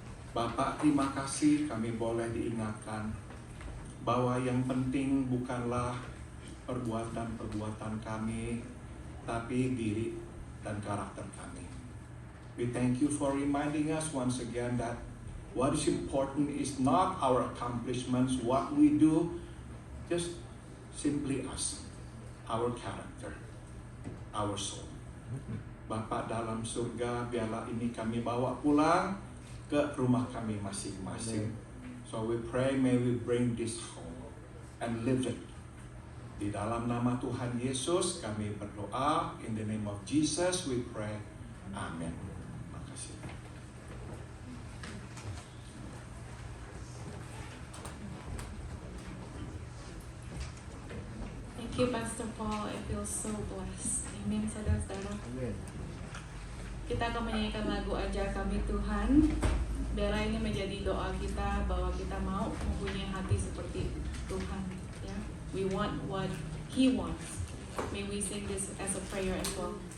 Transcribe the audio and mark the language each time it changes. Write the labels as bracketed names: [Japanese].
[Indonesian] Bapak, terima kasih kami boleh diingatkan bahwa yang penting bukanlah perbuatan-perbuatan kami, tapi diri dan karakter kami. [English] We thank you for reminding us once again that what is important is not our accomplishments, what we do, just simply us, our character, our soul. [Indonesian] Bapak dalam surga, biarlah ini kami bawa pulang ke rumah kami masing-masing. [English] So we pray, may we bring this home and live it. [Indonesian] Di dalam nama Tuhan Yesus kami berdoa. [English] In the name of Jesus we pray. [Indonesian] Amen. Terima kasih. [English] Thank you, Pastor Paul. I feel so blessed. [Indonesian] Amin, saudara-saudara. Kita akan menyanyikan lagu Ajar Kami Tuhan. Biarlah ini menjadi doa kita bahwa kita mau mempunyai hati seperti Tuhan. [English] Ya, we want what He wants. May we sing this as a prayer as well.